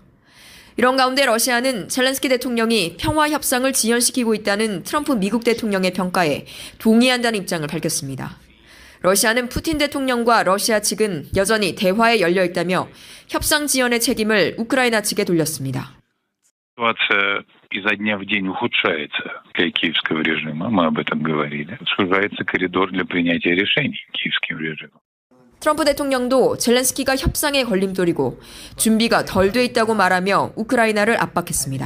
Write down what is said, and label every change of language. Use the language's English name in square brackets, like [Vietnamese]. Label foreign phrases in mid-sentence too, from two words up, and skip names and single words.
[Korean] 이런 가운데 러시아는 젤렌스키 대통령이 평화 협상을 지연시키고 있다는 트럼프 미국 대통령의 평가에 동의한다는 입장을 밝혔습니다. 러시아는 푸틴 대통령과 러시아 측은 여전히 대화에 열려 있다며 협상 지연의 책임을 우크라이나 측에 돌렸습니다. [Russian] Ситуация изо дня в день ухудшается для киевского режима, мы об этом говорили. Сужается коридор для принятия решений киевским режимом. [Korean] 트럼프 대통령도 젤렌스키가 협상의 걸림돌이고 준비가 덜 돼 있다고 말하며 우크라이나를 압박했습니다.